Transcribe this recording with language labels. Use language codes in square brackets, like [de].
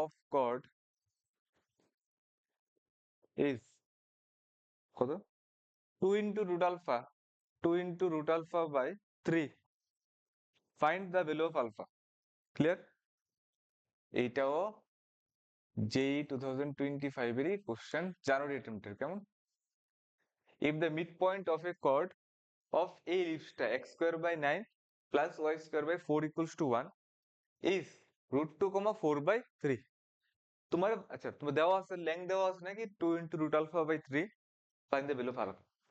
[en] chord is কত 2 into root alpha 2 into root alpha by 3, find the value of alpha. Clear? [bn] এইটাও JEE 2025 এরই question, জানুয়ারি অ্যাটেম্পটের। কেমন? [en] if the midpoint of a chord of a ellipse x²/9 plus y²/4 equals to 1 is √2, 4/3, [bn] তোমার আচ্ছা তোমার দেওয়া আছে length দেওয়া আছে নাকি [en] 2 into root alpha by 3, find the value of alpha.